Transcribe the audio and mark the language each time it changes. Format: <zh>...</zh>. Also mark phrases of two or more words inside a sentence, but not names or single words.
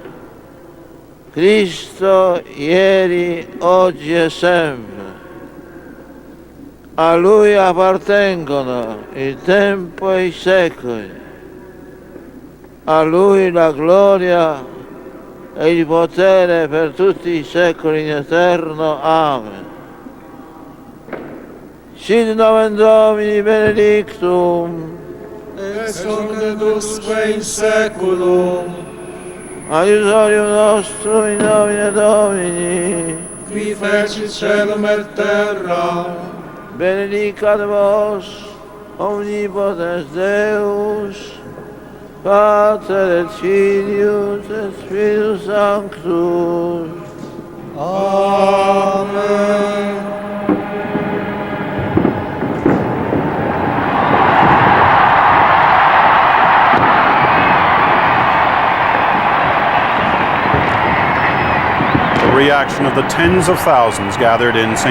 <it>Cristo ieri, oggi e sempre. A Lui appartengono il tempo e i secoli. A Lui la gloria e il potere per tutti i secoli in eterno. Amen.</it> <la>Sit nomen Domini benedictum. Ex hoc et usque in saeculum. Aiutorium nostrum in nomine Domini, qui fecit caelum et terra. benedicat vos omnipotens Deus, Pater et Filius et Spiritus Sanctus. Amen.</la> <en>Reaction of the tens of thousands gathered in St.</en>